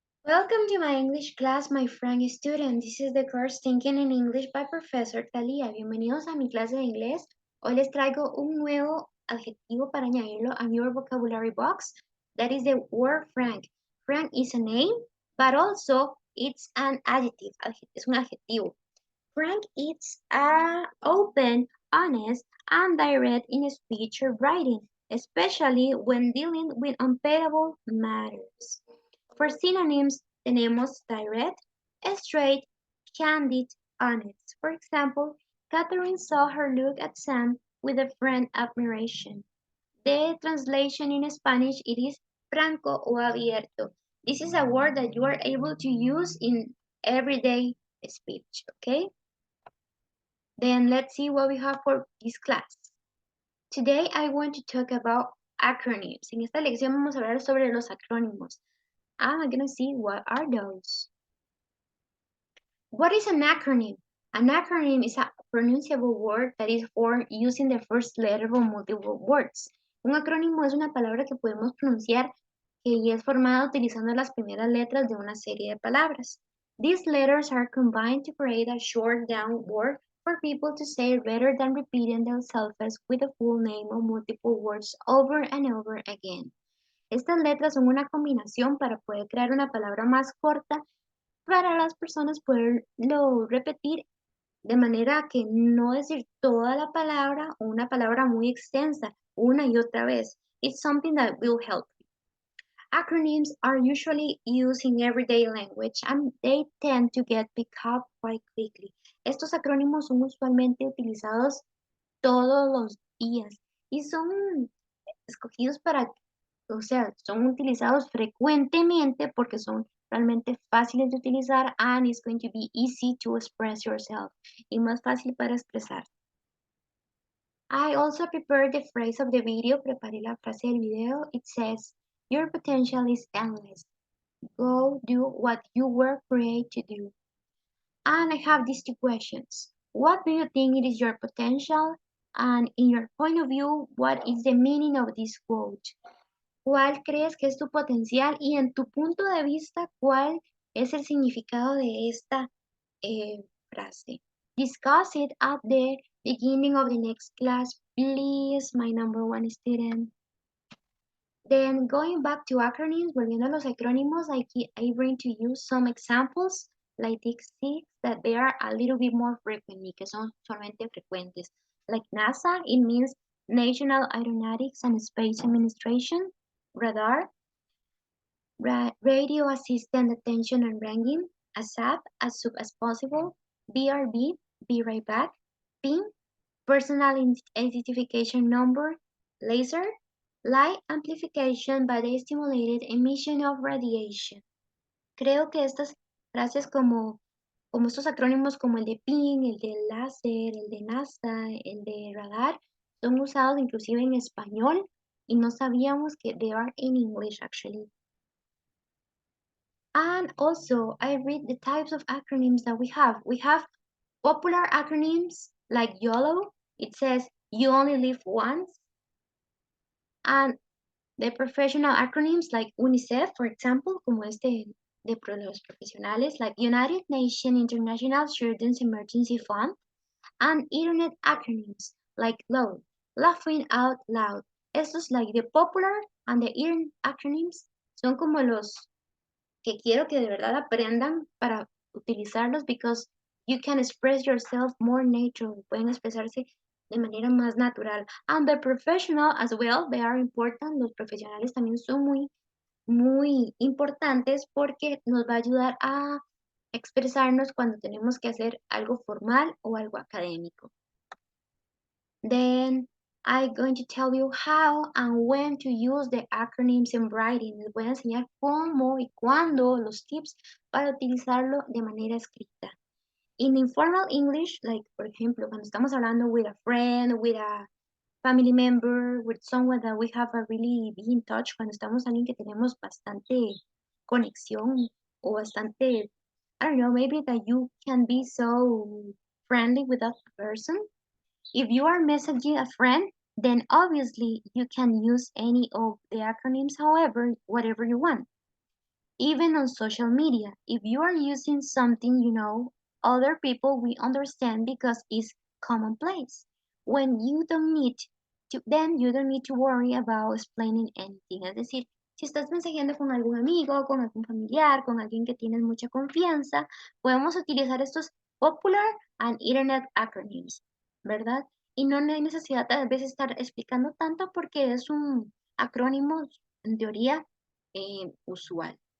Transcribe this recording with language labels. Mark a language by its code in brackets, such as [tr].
[en] Welcome to my English class, my friend student. This is the course Thinking in English by Professor Talia. [es] Bienvenidos a mi clase de inglés. Hoy les traigo un nuevo adjetivo para añadirlo a [en] your vocabulary box. That is the word frank. Frank is a name, but also it's an adjective. [es] Es un adjetivo. [en] Frank is open, honest, and direct in speech or writing, especially when dealing with unpayable matters. For synonyms, [es] tenemos [en] direct, straight, candid, honest. For example, Catherine saw her look at Sam with a friend admiration. The translation in Spanish, it is [es] franco o abierto. [en] This is a word that you are able to use in everyday speech, okay? Then let's see what we have for this class. Today I want to talk about acronyms. [es] En esta lección vamos a hablar sobre los acrónimos. [en] I'm gonna see what are those. What is an acronym? An acronym is a pronunciable word that is formed using the first letter of multiple words. [es] Un acrónimo es una palabra que podemos pronunciar que es formada utilizando las primeras letras de una serie de palabras. [en] These letters are combined to create a short down word for people to say rather than repeating themselves with the full name of multiple words over and over again. [es] Estas letras son una combinación para poder crear una palabra más corta para las personas poderlo repetir de manera que no decir toda la palabra o una palabra muy extensa una y otra vez. [en] It's something that will help. Acronyms are usually used in everyday language and they tend to get picked up quite quickly. [es] Estos acrónimos son usualmente utilizados todos los días y son escogidos para, o sea, son utilizados frecuentemente porque son realmente fáciles de utilizar [en] and it's going to be easy to express yourself [es] y más fácil para expresar. [en] I also prepared the phrase of the video, [es] preparé la frase del video. [en] It says, your potential is endless. Go do what you were created to do. And I have these two questions. What do you think it is your potential? And in your point of view, what is the meaning of this quote? [es] ¿Cuál crees que es tu potencial? Y en tu punto de vista, ¿cuál es el significado de esta frase? [en] Discuss it at the beginning of the next class, please, my number one student. Then going back to acronyms, [es] volviendo a los acrónimos, [en] I bring to you some examples like these six that they are a little bit more frequent, [es] que son solamente frecuentes. [en] Like NASA, it means National Aeronautics and Space Administration. Radar, radio assistant attention and ranking, ASAP, as soon as possible, BRB, be right back, PIN, personal identification number, laser, light amplification by the stimulated emission of radiation. [es] Creo que estas frases como estos acrónimos como el de PIN, el de láser, el de NASA, el de radar, son usados inclusive en español y no sabíamos que [en] they are in English actually. And also, I read the types of acronyms that we have. We have popular acronyms like YOLO. It says you only live once. And the professional acronyms like UNICEF, for example, [es] como este de los profesionales, [en] like United Nations International Children's Emergency Fund. And internet acronyms like LOUD, laughing out loud. [es] Estos [en] like the popular and the internet acronyms [es] son como los que quiero que de verdad aprendan para utilizarlos [en] because you can express yourself more naturally. [es] Pueden expresarse de manera más natural. [en] And the professional as well, they are important. [es] Los profesionales también son muy importantes porque nos va a ayudar a expresarnos cuando tenemos que hacer algo formal o algo académico. [en] Then I'm going to tell you how and when to use the acronyms in writing. [es] Les voy a enseñar cómo y cuándo los tips para utilizarlo de manera escrita. [en] In informal English, like [es] por ejemplo, cuando estamos hablando [en] with a friend, with a family member, with someone that we have a really be in touch, [es] cuando estamos alguien que tenemos bastante conexión o bastante, [en] I don't know, maybe that you can be so friendly with that person. If you are messaging a friend, then obviously you can use any of the acronyms, however, whatever you want. even on social media. If you are using something you know, other people will understand because it's commonplace. When you don't need then you don't need to worry about explaining anything. [es] Es decir, si estás mensajeando con algún amigo, con algún familiar, con alguien que tienes mucha confianza, podemos utilizar estos [en] popular and internet acronyms, [es] ¿verdad? Y no hay necesidad de a veces estar explicando tanto porque es un acrónimo en teoría usual.